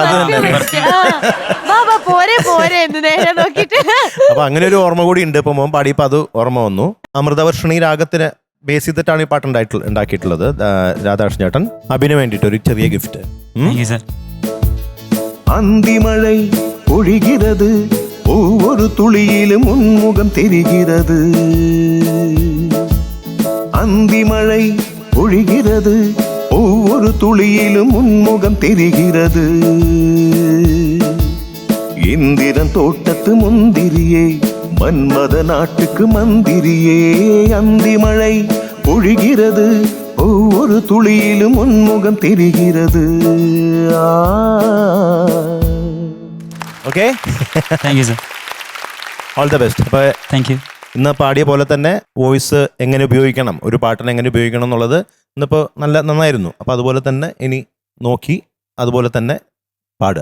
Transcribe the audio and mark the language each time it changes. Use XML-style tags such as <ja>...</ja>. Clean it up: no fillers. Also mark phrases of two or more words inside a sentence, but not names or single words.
<ml>പോരെ എന്ന് നേരെ നോക്കിട്ട്. അപ്പൊ അങ്ങനെ ഒരു ഓർമ്മ കൂടി ഉണ്ട്. ഇപ്പൊ മോൻ പാടിയപ്പോ അത് ഓർമ്മ വന്നു. അമൃതവർഷിണി രാഗത്തിന് ബേസ് ചെയ്തിട്ടാണ് ഈ പാട്ട് ഉണ്ടാക്കിയിട്ടുള്ളത്. രാധാകൃഷ്ണൻ ചേട്ടൻ അഭിനു വേണ്ടിയിട്ട് ഒരു ചെറിയ ഗിഫ്റ്റ്.</ml> <ta>അന്തിമഴை பொழிகிறது ஒவ்வொரு துளியிலும் உன்முகம் தெரிகிறது. அந்திமழை பொழிகிறது ஒவ்வொரு துளியிலும் உன்முகம் தெரிகிறது. இந்திரன் தோட்டத்து முந்திரியே மன்மத நாட்டுக்கு மந்திரியே. அந்திமழை பொழிகிறது ஒவ்வொரு துளியிலும் உன்முகம் தெரிகிறது.</ta> <ml>ഓക്കെ,</ml> <en>Thank you sir. All the best. അപ്പൊ Thank you.</en> <ml>ഇന്ന് പാടിയ പോലെ തന്നെ വോയിസ് എങ്ങനെ ഉപയോഗിക്കണം, ഒരു പാട്ടിനെ എങ്ങനെ ഉപയോഗിക്കണം എന്നുള്ളത് ഇന്നിപ്പോൾ നന്നായിരുന്നു. അപ്പോൾ അതുപോലെ തന്നെ ഇനി നോക്കി അതുപോലെ തന്നെ പാടുക.</ml>